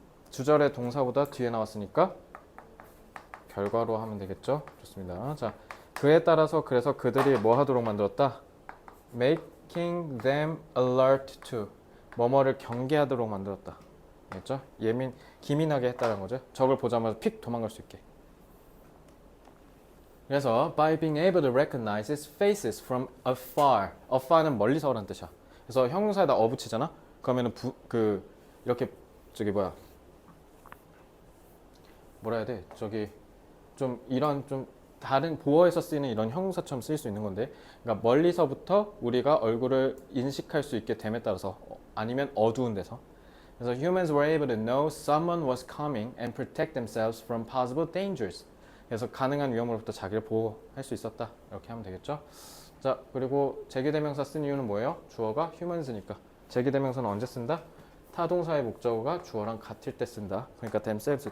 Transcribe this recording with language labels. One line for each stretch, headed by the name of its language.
Korean: 주절의 동사보다 뒤에 나왔으니까 결과로 하면 되겠죠? 좋습니다. 자, 그에 따라서 그래서 그들이 뭐 하도록 만들었다?
English: Making them alert to.
Korean: 뭐뭐를 경계하도록 만들었다. 알겠죠? 기민하게 했다는 거죠. 적을 보자마자 픽 도망갈 수 있게. 그래서
English: by being able to recognize its faces from afar.
Korean: afar는 멀리서라는 뜻이야. 그래서 형용사에다 붙이잖아. 그러면은 이렇게 뭐라 해야 돼? 좀 이런 좀 다른 보어에서 쓰이는 이런 형용사처럼 쓰일 수 있는 건데, 그러니까 멀리서부터 우리가 얼굴을 인식할 수 있게 됨에 따라서, 아니면 어두운 데서. 그래서
English: humans were able to know someone was coming and protect themselves from possible dangers.
Korean: 그래서 가능한 위험으로부터 자기를 보호할 수 있었다. 이렇게 하면 되겠죠. 자, 그리고 제기대명사 쓴 이유는 뭐예요? 주어가 humans니까. 제기대명사는 언제 쓴다? 타동사의 목적어가 주어랑 같을 때 쓴다. 그러니까 themselves.